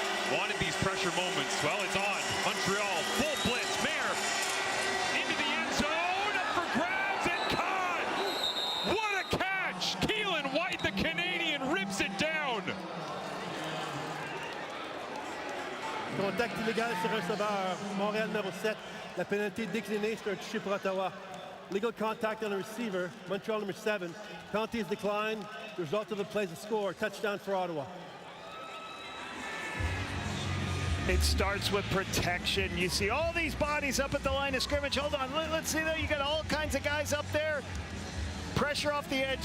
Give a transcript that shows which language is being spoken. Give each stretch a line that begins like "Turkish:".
English: Wanted these pressure moments. Well, it's on. Montreal, full blitz. Mayer into the end zone, up for grabs and caught. What a catch! Keelan White, the Canadian, rips it down.
French: Contact illégal sur un receveur. Montréal numéro 7. La pénalité déclinée, c'est un touché pour Ottawa.
English: Legal contact on a receiver. Montreal number 7. Penalty is declined. The result of the play is a score. Touchdown for Ottawa. It starts with protection. You see all these bodies up at the line of scrimmage. Hold on, let's see that. You got all kinds of guys up there. Pressure off the edge.